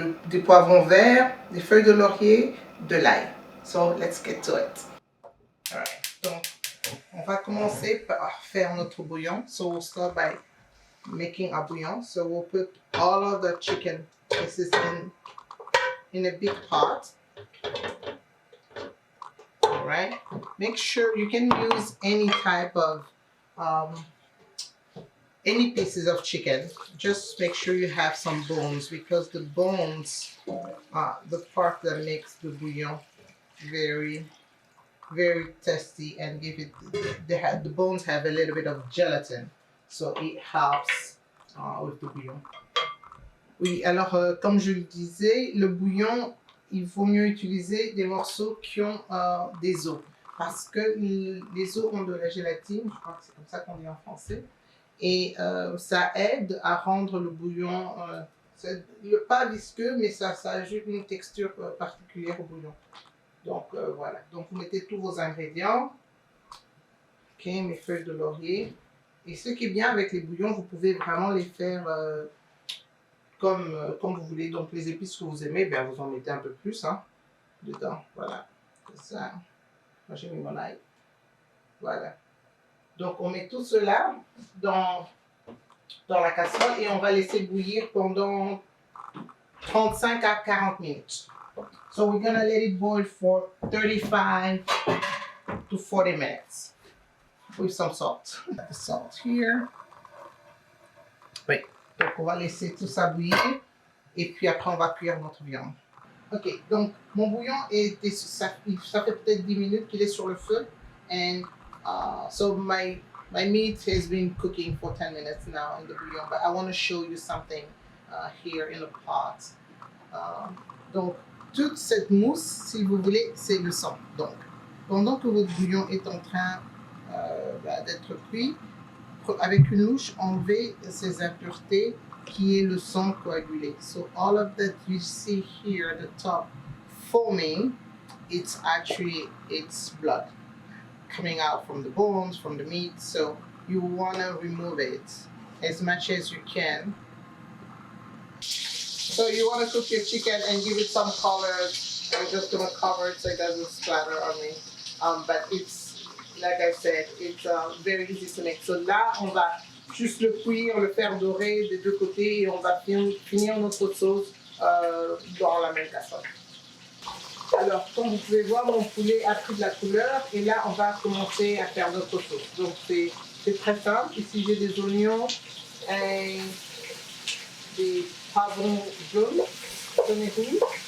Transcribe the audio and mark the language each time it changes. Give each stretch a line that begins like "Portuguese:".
French: Des poivrons verts, des feuilles de laurier, de l'ail.
English: So let's get to it.
French: Alright, donc on va commencer par faire notre bouillon.
English: So we'll start by making our bouillon. So we'll put all of the chicken pieces in a big pot. Alright, make sure you can use any type of any pieces of chicken. Just make sure you have some bones, because the bones are the part that makes the bouillon very tasty and give it, the bones have a little bit of gelatin, so it helps with the bouillon.
French: Oui, alors comme je le disais, le bouillon, il vaut mieux utiliser des morceaux qui ont des os, parce que les os ont de la gélatine, je crois que c'est comme ça qu'on dit en français, et ça aide à rendre le bouillon pas visqueux, mais ça ajoute une texture particulière au bouillon. Donc voilà, donc vous mettez tous vos ingrédients. Ok, mes feuilles de laurier. Et ce qui est bien avec les bouillons, vous pouvez vraiment les faire comme vous voulez. Donc les épices que vous aimez, bien, vous en mettez un peu plus dedans. Voilà, c'est ça. Moi j'ai mis mon ail. Voilà. Donc on met tout cela dans la casserole et on va laisser bouillir pendant 35 à 40 minutes.
English: So we're gonna let it boil for 35 to 40 minutes with some salt. The salt here. Oui.
French: Donc on va laisser tout ça bouillir et puis après on va cuire notre viande. Ok, donc mon bouillon ça fait peut-être 10 minutes qu'il est sur le feu.
English: And so my meat has been cooking for 10 minutes now in the bouillon, but I want to show you something here in the pot.
French: Donc toute cette mousse, si vous voulez, c'est le sang. Donc, pendant que votre bouillon est en train d'être cuit, avec une louche, enlevez ces impuretés qui est le sang coagulé.
English: So all of that you see here at the top foaming, it's blood coming out from the bones, from the meat. So you want to remove it as much as you can. So you want to cook your chicken and give it some color. I'm just going to cover it so it doesn't splatter on me. But it's, like I said, it's very easy to make.
French: So là, on va juste le cuire, le faire dorer des deux côtés et on va finir notre sauce dans la même casserole. Alors, comme vous pouvez voir, mon poulet a pris de la couleur et là, on va commencer à faire notre sauce. Donc, c'est très simple. Ici, j'ai des oignons et des poivrons jaunes, jaune et rouge.